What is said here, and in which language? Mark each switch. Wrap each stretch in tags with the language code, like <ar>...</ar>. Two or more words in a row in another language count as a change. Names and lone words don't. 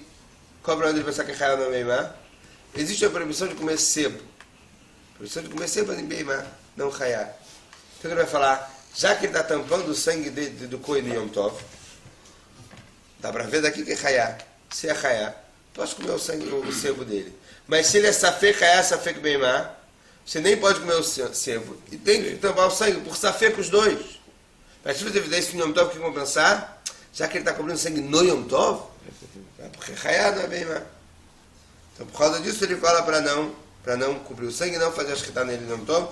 <pt>Qual o problema de pensar que é chayá não é beimá? Existe a proibição de comer sebo. Proibição de comer sebo é beimá, não chayá. Então ele vai falar, já que ele está tampando o sangue do coi no</pt> <he>Yom Tov,</he> <pt>dá para ver daqui que é chayá. Se é chayá, posso comer o sebo dele. Mas se ele é</pt> <he>safek chayá, safek beimá,</he> <pt>você nem pode comer o sebo. E tem que tampar o sangue por safek os dois. Mas se você fizer isso no</pt> <he>Yom Tov,</he> <pt>o que vão pensar? Já que ele está cobrindo sangue no</pt> <he>Yom Tov,</he> <pt>é porque chayá não é beimá. Então por causa disso ele fala para não cobrir o sangue e não fazer a escrita nele no</pt> <he>Yom Tov.</he>